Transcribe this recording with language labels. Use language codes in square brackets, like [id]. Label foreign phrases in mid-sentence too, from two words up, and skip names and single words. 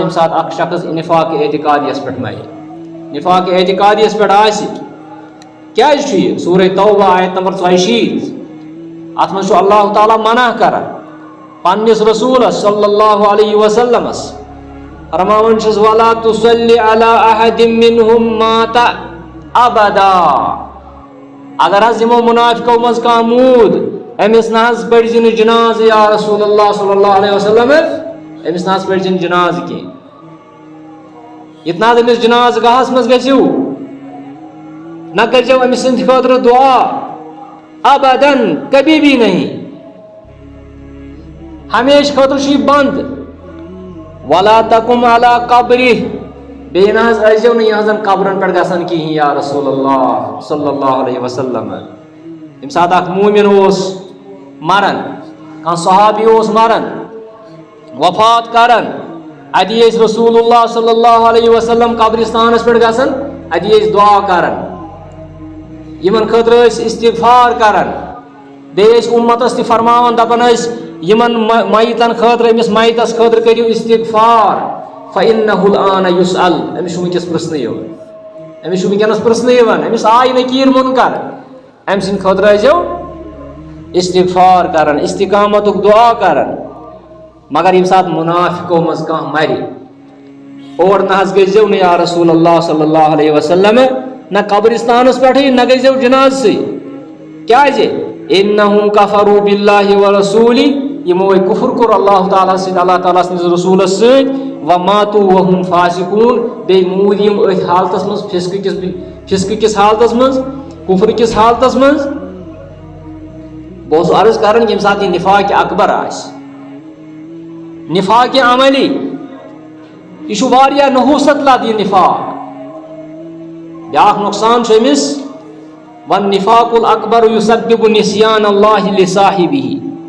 [ks] ییٚمہِ ساتہٕ اکھ شخص نِفاقِ اعتقادیَس پٮ۪ٹھ مرِ نِفاقِ اعتقادیَس پٮ۪ٹھ آسہِ کیٛازِ چھُ یہِ سورہ توبہ آیت نمبر 42 اتھ منٛز چھُ اللہ تعالیٰ منع کران پننِس رسوٗلس [ar] صلی اللہ علیہ وسلمس [ks] فرماوان چھُس [ar] وَلَا تُصَلِّ عَلَىٰ أَحَدٍ مِّنْهُم مَّاتَ أَبَدًا [ks] اگر حظ یِمو مُنافِقو منٛز کانٛہہ موٗد أمِس نہ حظ پٔرزِ نہٕ جنازٕ یا [ar] رسول اللہ صلی اللہ علیہ وسلم [ks] أمِس نہ حظ پٔرزِ نہٕ جنازٕ کینٛہہ ییٚتہِ نہ حظ أمِس جنازٕ گاہس منٛز گژھِو نہ کٔرزیٚو أمۍ سٕنٛدِ خٲطرٕ دُعا ابدن [ur] کبھی بھی نہیں [ks] ہمیشہ خٲطرٕ چھُ یہِ بنٛد [ar] وَلَا تَقُم عَلَىٰ قَبْرِهِ [ks] بیٚیہِ نہ حظ ٲسۍزیٚو نہٕ یِہٕنٛزن قبرن پٮ۪ٹھ گژھان کِہیٖنۍ یا [ar] رسول اللہ صلی اللہ علیہ وسلم [ks] ییٚمہِ ساتہٕ اکھ موٗمِن اوس مران کانٛہہ صحابی اوس مران وفات کران اتی ٲسۍ [ar] رسول اللہ صلی اللہ علیہ وسلم [ks] قبرستانس پٮ۪ٹھ گژھان اتی ٲسۍ دُعا کران یِمن خٲطرٕ ٲسۍ استغفار کران بیٚیہِ ٲسۍ اُمتس تہِ فرماوان دپان ٲسۍ یِمن میتن خٲطرٕ أمِس میتس خٲطرٕ کٔرِو استغفار [ar] فإنه الآن يسأل [ks] أمِس چھُ وٕنکیٚس پرژھنہٕ یِوان أمِس چھُ وٕنکیٚنس پرژھنہٕ یِوان أمِس آیہِ نکیٖر مُنکر أمۍ سٕنٛدِ خٲطرٕ ٲسۍزیٚو استغفار کران استقامتُک دُعا کران مگر ییٚمہِ ساتہٕ مُنافِقو منٛز کانٛہہ مرِ اور نہ حظ گٔژھزیٚو نہٕ یا [ar] رسول اللہ صلی اللہ علیہ وسلم [ks] نہ قبرستانس پٮ۪ٹھٕے نہ گٔژھزیٚو جنازسٕے کیٛازِ اِنَّهُم [ar] کفروا باللہ ورسوٗلِهِ [ks] یِمو کُفر کوٚر اللہ تعالیٰ سۭتۍ اللہ تعالیٰ سٕنٛدِس رسوٗلس سۭتۍ وماتوا [ar] وهم فاسقوٗن [ks] بیٚیہِ موٗدۍ یِم أتھۍ حالتس منٛز فِسقہٕ کِس حالتس منٛز کُفر کِس حالتس منٛز بہٕ اوسُس عرض کران ییٚمہِ ساتہٕ یہِ نِفاقِ اکبر آسہِ نِفاقِ عملی یہِ چھُ واریاہ نحوٗست لد یہِ نِفاق بیٛاکھ نۄقصان چھُ أمِس [ar] والنِفاقُ الأکبر یُسبِّبُ نِسیان اللہ لِصاحِبِهِ